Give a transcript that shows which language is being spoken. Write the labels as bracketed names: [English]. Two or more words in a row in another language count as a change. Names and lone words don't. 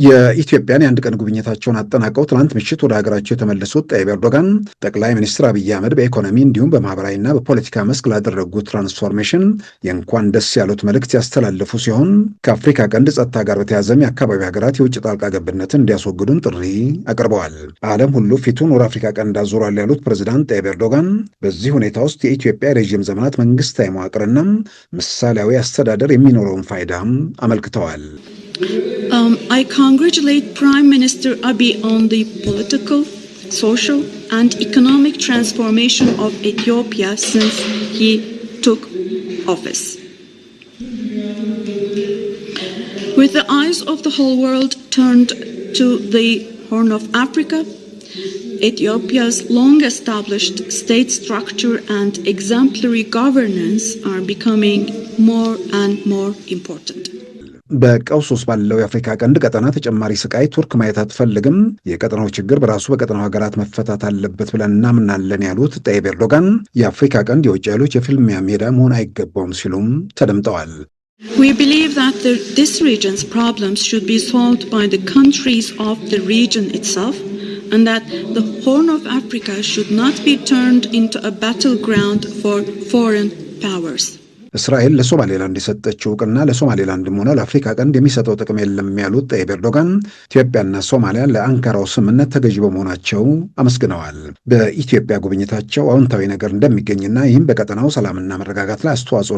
[Amharic] የኢትዮጵያን የአንድ ቀን ጉብኝታቸውን አጠናቀው ትናንት ምሽት ወደ ሀገራቸው የተመለሱት ጠይብ ኤርዶጋን ጠቅላይ ሚኒስትር አብይ አህመድ በኢኮኖሚ እንዲሁም በማህበራዊና በፖለቲካ መስክ ላደረጉት ትራንስፎርሜሽን የእንኳን ደስ ያሉት መልእክት ያስተላለፉ ሲሆን ከአፍሪካ ቀንድ ጸጥታ ጋር በተያዘም የአካባቢ ሀገራት የውጭ ጣልቃ ገብነትን እንዲያስወግዱም ጥሪ አቅርበዋል። ዓለም ሁሉ ፊቱን ወደ አፍሪካ ቀንድ አዙሯል ያሉት ፕሬዚዳንት ጠይብ ኤርዶጋን በዚህ ሁኔታ ውስጥ የኢትዮጵያ የረዥም ዘመናት መንግስታዊ መዋቅርና ምሳሌያዊ አስተዳደር የሚኖረውን ፋይዳም አመልክተዋል። [English] I congratulate Prime Minister Abiy on the political, social, and economic transformation of Ethiopia since he took office. With the eyes of the whole world turned to the Horn of Africa, Ethiopia's long-established state structure and exemplary governance are becoming more and more important. [Amharic] በቀውስ ውስጥ ባለው የአፍሪካ ቀንድ ቀጠና ተጨማሪ ስቃይ ቱርክ ማየት አትፈልግም። የቀጠናው ችግር በራሱ በቀጠናው ሀገራት መፈታት አለበት ብለን እናምናለን ያሉት ጠይብ ኤርዶጋን የአፍሪካ ቀንድ የውጭ ኃይሎች የፍልሚያ ሜዳ መሆን አይገባውም ሲሉም ተደምጠዋል። [English] We believe that this region's problems should be solved by the countries of the region itself, and that the Horn of Africa should not be turned into a battleground for foreign powers. [Amharic] እስራኤል ለሶማሌላንድ የሰጠችው እውቅና ለሶማሌላንድም ሆነ ለአፍሪካ ቀንድ የሚሰጠው ጥቅም የለም ያሉት ጠይብ ኤርዶጋን ኢትዮጵያና ሶማሊያ ለአንካራው ስምምነት ተገዥ በመሆናቸው አመስግነዋል። በኢትዮጵያ ጉብኝታቸው አዎንታዊ ነገር እንደሚገኝና ይህም በቀጠናው ሰላምና መረጋጋት ላይ አስተዋጽኦ